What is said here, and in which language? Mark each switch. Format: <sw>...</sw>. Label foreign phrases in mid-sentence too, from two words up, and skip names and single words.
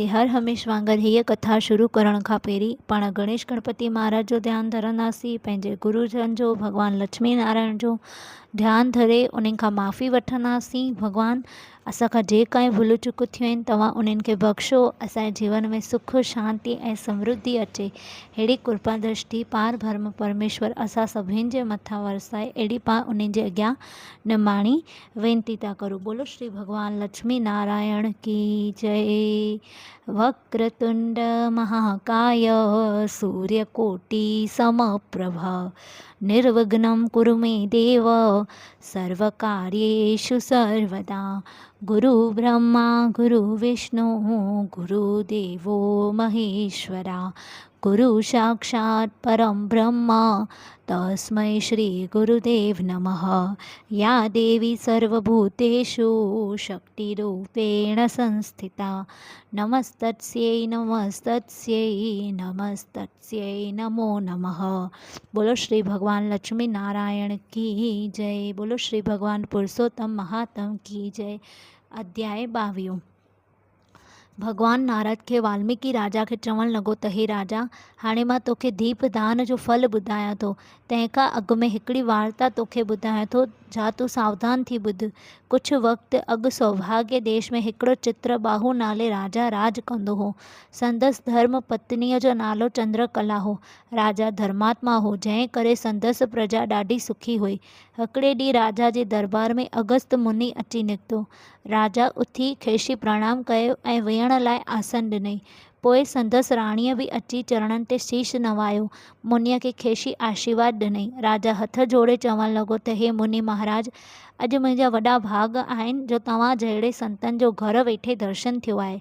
<sd>हर हमेशह वांगुरु हीअ कथा शुरू करण खां पहिरीं पाण गणेश गणपति महाराज जो ध्यानु धरंदासीं, पंहिंजे गुरुजन जो, भॻवानु लक्ष्मी नारायण जो ध्यानु धरे उन्हनि खां माफ़ी वठंदासीं। भॻवानु असांखां जे काई भुल चुक थियूं आहिनि तव्हां उन्हनि खे बख़्शो, असांजे जीवन में सुख शांति ऐं समृद्धि अचे, अहिड़ी कृपा दृष्टि पार ब्रह्म परमेश्वर असां सभिनि जे मथां वरसाए, अहिड़ी पाण उन्हनि जे अॻियां निमाणी वेनती था करूं।</sd> <hi>बोलो श्री भगवान लक्ष्मी नारायण की जय।</hi> <sa>वक्रतुंड महाकाय सूर्यकोटि समप्रभा निर्विघ्नं कुरु मे देव सर्वकार्येषु सर्वदा। गुरु ब्रह्मा गुरु विष्णु गुरुदेवो महेश्वरा, गुरु साक्षात् परं ब्रह्म तस्मै श्री गुरुदेव नमः। या देवी सर्वभूतेषु शक्तिरूपेण संस्थिता नमस्तस्यै नमस्तस्यै नमस्तस्यै नमो नमः।</sa> <hi>बोलो श्री भगवान लक्ष्मी नारायण की जय। बोलो श्री भगवान पुरुषोत्तम महात्म की जय।</hi> <sd>अध्याय 22। भगवान नारद खे वाल्मीकि राजा खे चवणु लॻो त हे राजा, हाणे मां तोखे दीप दान जो फल ॿुधायां थो। तंहिंखां अॻु में हिकिड़ी वार्ता तोखे ॿुधायां थो, जा तूं सावधान थी ॿुध। कुझु वक़्तु अॻु सौभाग्य देश में हिकिड़ो चित्रबाहु नाले राजा राज कंदो हो। संदसि धर्म पत्नीअ जो नालो चंद्रकला हो। राजा धर्मात्मा हो, जंहिं करे संदसि प्रजा ॾाढी सुखी हुई। हिकिड़े ॾींहुं राजा जे दरबार में अगस्त मुनि अची निकितो। राजा उथी खेसि प्रणाम कयो ऐं वेहण लाइ आसन ॾिनई। पोइ संदसि राणीअ बि अची चरणनि ते शीश नवायो, मुनीअ खे खेसि आशीर्वाद ॾिनई। राजा हथ जोड़े चवणु लॻो त हे मुनि महाराज, अॼु मुंहिंजा वॾा भाग आहिनि जो तव्हां जहिड़े संतनि जो घर वेठे दर्शन थियो आहे।</sd>